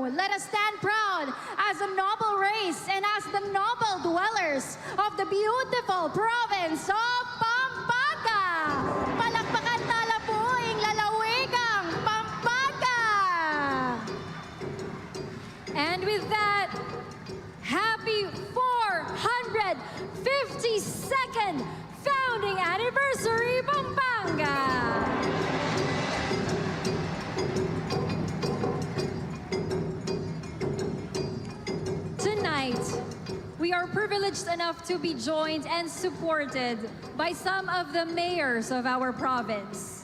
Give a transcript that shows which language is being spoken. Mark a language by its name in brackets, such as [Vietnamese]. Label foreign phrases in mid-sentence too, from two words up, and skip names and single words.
[English] Let us stand proud as a noble race and as the noble dwellers of the beautiful province of Pampanga. [Pampanga] Palakpakan tala po ing lalawigang Pampanga. [English] And with that, happy 452nd founding anniversary, Pampanga! Tonight, we are privileged enough to be joined and supported by some of the mayors of our province.